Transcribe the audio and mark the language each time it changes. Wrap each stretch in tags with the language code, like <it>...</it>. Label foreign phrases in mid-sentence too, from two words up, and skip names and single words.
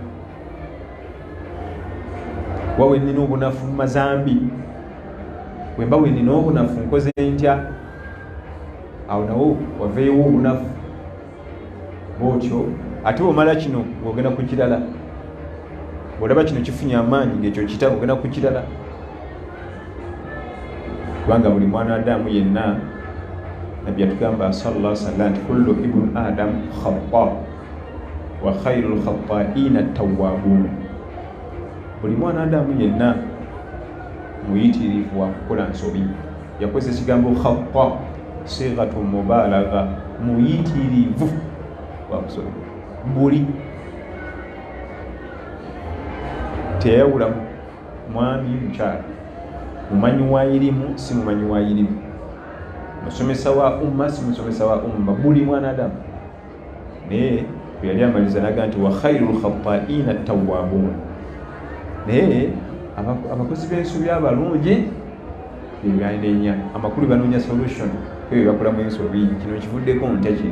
<lg>Wawe nnina obunafu mu mazambi, bwemba wenina obunafu nkoze ntya awo nawo waveewo obunafu bwotyo ate omala kino ng'ogenda ku kirala bw'olaba kino kifunye amaanyi ng'ekyo kita ogenda ku kirala kubanga buli mwana adamu yenna nabbi yatugamba</lg> <ar>صلى الله عليه وسلم</ar> <lg>nti</lg> <ar>كل ابن آدم خطاء وخير الخطائين التوابون</ar> <lg>buli mwana adamu yenna muyitirivu wa kukola nsobi yakozesa ekigambo</lg> <ar>خطاء صيغة مبالغة</ar> <lg>muyitirivu wa kusobi buli teyawula mwami mukyala mumanyi wa irimu si mumanyi wa irimu musomesa wa umma si musomesa wa umma buli mwana adamu naye yali amaliza naga nti</lg> <ar>وخير الخطائين التوابون</ar> <lg>naye abakozi b'ensobi abalungi byanenya amakulu banoonya solution ebyo bakolamu ensobi kino kivuddeko ntya</lg>